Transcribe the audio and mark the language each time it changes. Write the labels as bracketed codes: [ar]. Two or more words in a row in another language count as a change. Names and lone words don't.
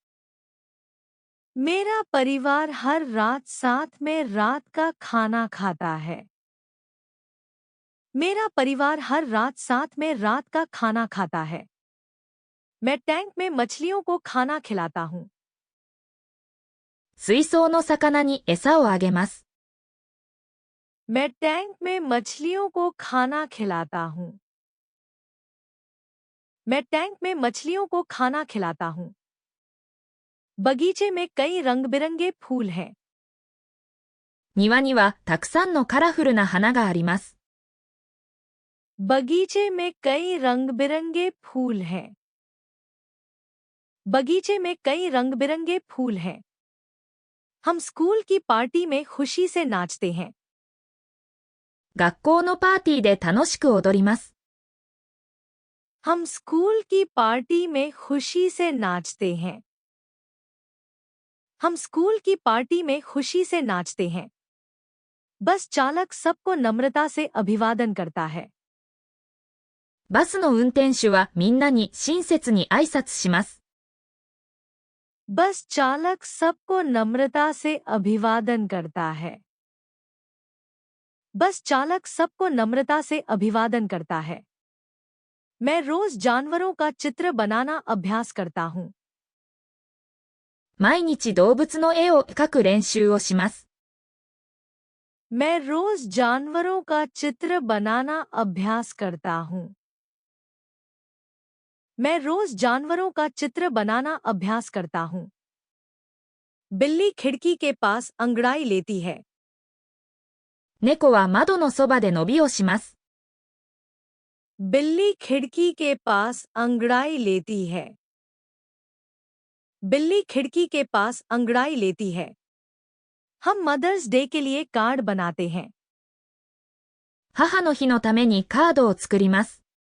[hi] मेरा परिवार हर रात साथ में रात का खाना खाता है। मेरा परिवार हर रात साथ में रात का खाना खाता है। मैं टैंक में मछलियों को खाना खिलाता हूँ। [ja] 水槽の魚に餌をあげます。 [hi] मैं टैंक में मछलियों को खाना खिलाता हूँ। मैं टैंक में मछलियों को खाना खिलाता हूँ। बगीचे में कई रंग-बिरंगे फूल हैं। [ja] 庭にはたくさんのカラフルな花があります。 [hi] बगीचे में कई रंग-बिरंगे फूल हैं। बगीचे में कई रंग-बिरंगे फूल हैं। हम स्कूल की पार्टी में खुशी से नाचते हैं। [ja] 学校のパーティーで楽しく踊ります。 [hi] हम स्कूल की पार्टी में खुशी से नाचते हैं। हम स्कूल की पार्टी में खुशी से नाचते हैं। बस चालक सबको नम्रता से अभिवादन करता है। [ja] バスの運転手はみんなに親切に挨拶します。 [hi] बस चालक सबको नम्रता से अभिवादन करता है। बस चालक सबको नम्रता से अभिवादन करता है। मैं रोज जानवरों का चित्र बनाना अभ्यास करता हूँ। [ja] 毎日動物の絵を描く練習をします。 [hi] मैं रोज जानवरों का चित्र बनाना अभ्यास करता हूँ। मैं रोज जानवरों का चित्र बनाना अभ्यास करता हूँ। बिल्ली खिड़की के पास अंगड़ाई लेती है। [ja] 猫は窓のそばで伸びをします。 [hi] बिल्ली खिड़की के पास अंगड़ाई लेती है। बिल्ली खिड़की के पास अंगड़ाई लेती है। हम मदर्स डे के लिए कार्ड बनाते हैं। [ja] 母の日のためにカードを作ります。